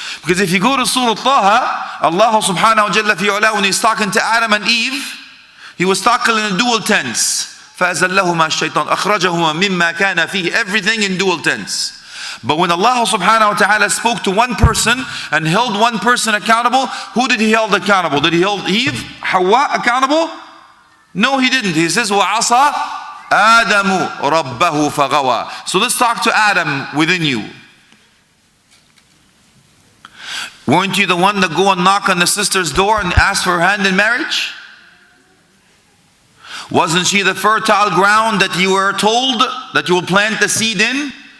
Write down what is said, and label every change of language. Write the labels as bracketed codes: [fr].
[en] Because if you go to Surah Taha, Allah subhanahu wa ta'ala, when he's talking to Adam and Eve, he was talking in a dual tense. [ar] فَأَزَلَّهُمَا الشَّيْطَانُ أَخْرَجَهُمَا مِمَّا كَانَ فِيهِ. [en] Everything in dual tense. But when Allah subhanahu wa ta'ala spoke to one person and held one person accountable, who did he hold accountable? Did he hold Eve, Hawa accountable? No, he didn't. He says, [ar] وَعَصَى آدَمُ رَبَّهُ فَغَوَى. [en] So let's talk to Adam within you. Weren't you the one that go and knock on the sister's door and ask for her hand in marriage? Wasn't she the fertile ground that you were told that you will plant the seed in?